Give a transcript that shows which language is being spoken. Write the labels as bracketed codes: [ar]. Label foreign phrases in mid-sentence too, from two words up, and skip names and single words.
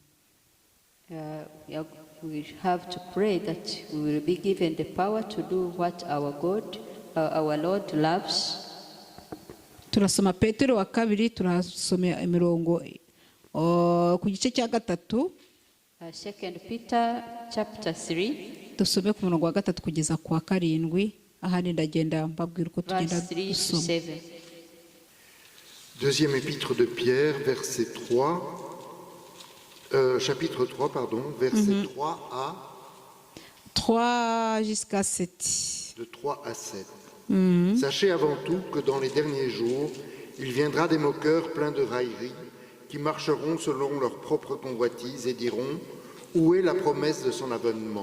[en] We have to pray that we will be given the power to do what our God, our Lord loves. [rw] Turasoma Petero wa kabiri, turasoma imirongo ku gice cya gatatu. [en] 2 Peter chapter 3. [rw] Dusome ku murongo wa gatatu kugeza ku wa karindwi. Ahandi ndagenda mbabwira uko tugenda dusoma. [fr] Deuxième épître de Pierre, verset 3. Chapitre 3, pardon, verset 3 jusqu'à 7. De 3 à 7. Sachez avant tout que dans les derniers jours, il viendra des moqueurs pleins de railleries, qui marcheront selon leurs propres convoitises et diront « Où est la promesse de son avènement ?»